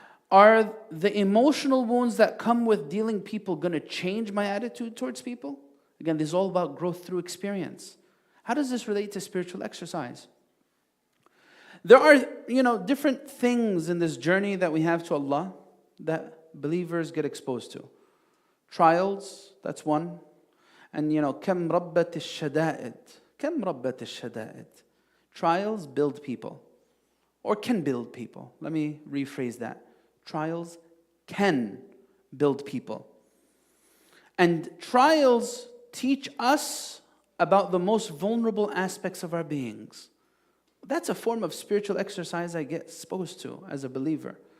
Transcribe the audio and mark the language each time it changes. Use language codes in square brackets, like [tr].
[en] Are the emotional wounds that come with dealing people going to change my attitude towards people? Again, this is all about growth through experience. How does this relate to spiritual exercise? There are, different things in this journey that we have to Allah that believers get exposed to. Trials, that's one. And [ar] كم ربت الشدائد. كم ربت الشدائد. [en] Trials build people. or can build people. Let me rephrase that. Trials can build people. And trials teach us about the most vulnerable aspects of our beings. That's a form of spiritual exercise I get exposed to as a believer.